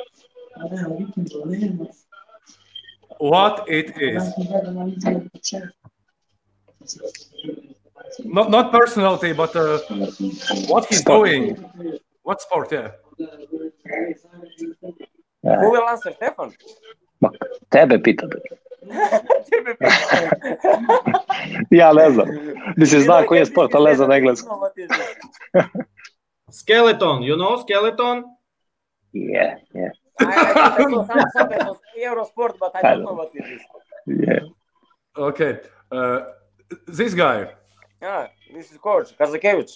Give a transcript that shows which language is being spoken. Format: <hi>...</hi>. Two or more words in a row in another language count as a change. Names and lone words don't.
<en>What it is? Not personality, but what he's doing. What sport? Yeah. Who will answer, Stefan?</en> <sr>Tebe pitam. Ja ne znam. Mislim, znam koji je sport, ali ne znam engleski.</sr> <en>Skeleton, you know skeleton? Yeah. I know some Eurosport, but I don't know what it is. Yeah. Okay. This guy. This is coach Kazakiewicz.</en>